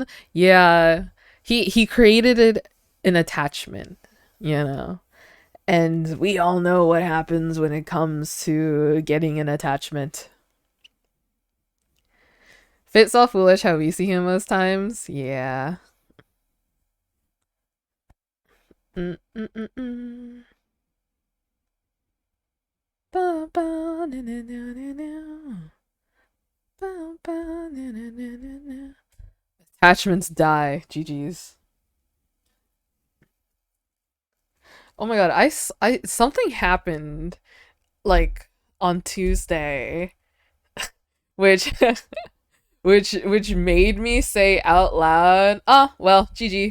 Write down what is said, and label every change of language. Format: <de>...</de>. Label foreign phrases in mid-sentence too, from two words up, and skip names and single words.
<en>Yeah. He created an attachment, you know. And we all know what happens when it comes to getting an attachment. Fitz all foolish how we see him most times. Yeah. Mm-mm-mm-mm. Ba, ba, na, na, na, na, na. Ba, ba, na, na, na, na, na. Attachments die. GG's. Oh my god, something happened like on Tuesday which which made me say out loud, "Ah, well, GG."</en>